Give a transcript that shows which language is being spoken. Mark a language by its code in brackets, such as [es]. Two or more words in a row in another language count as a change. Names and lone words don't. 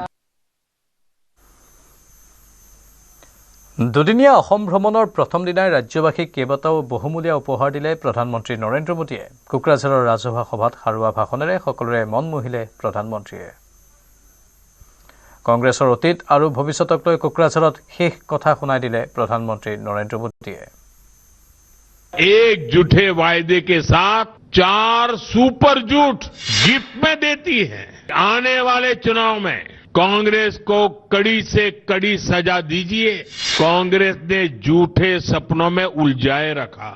[as] দুদিনীয়া অসম ভ্ৰমণৰ প্ৰথম দিনাই ৰাজ্যবাসীক কেইবাটাও বহুমূলীয়া উপহাৰ দিলে প্ৰধানমন্ত্ৰী নৰেন্দ্ৰ মোদীয়ে। কোকৰাঝাৰৰ ৰাজহুৱা সভাত সাৰুৱা ভাষণেৰে সকলোৰে মন মোহিলে প্ৰধানমন্ত্ৰীয়ে। কংগ্ৰেছৰ অতীত আৰু ভৱিষ্যতক লৈ কোকৰাঝাৰত শেষ কথা শুনাই দিলে প্ৰধানমন্ত্ৰী নৰেন্দ্ৰ মোদীয়ে। [hi] एक झूठे वायदे के साथ 4 सुपर झूठ गिफ्ट में देती है। आने वाले चुनाव में कांग्रेस को कड़ी से कड़ी सजा दीजिए। कांग्रेस ने झूठे सपनों में उलझाए रखा।